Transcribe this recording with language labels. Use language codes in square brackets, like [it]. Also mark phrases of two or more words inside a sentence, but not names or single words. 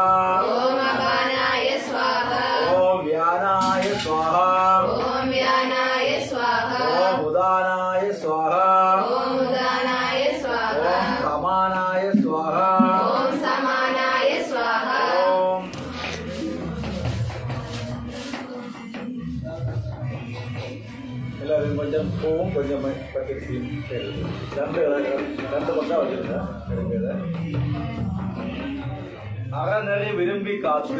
[sa] ओम अपानाय स्वाहा ओम व्यानाय स्वाहा ओम व्यानाय स्वाहा ओम उदानाय स्वाहा ओम उदानाय स्वाहा ओम समानाय स्वाहा ओम समानाय स्वाहा [ta] ओम எல்லாரும் கொஞ்சம் பூவும் கொஞ்சம் பக்கத்து ரெண்டு பக்கம் வச்சிருந்தேன் அறநெறி விரும்பி காத்து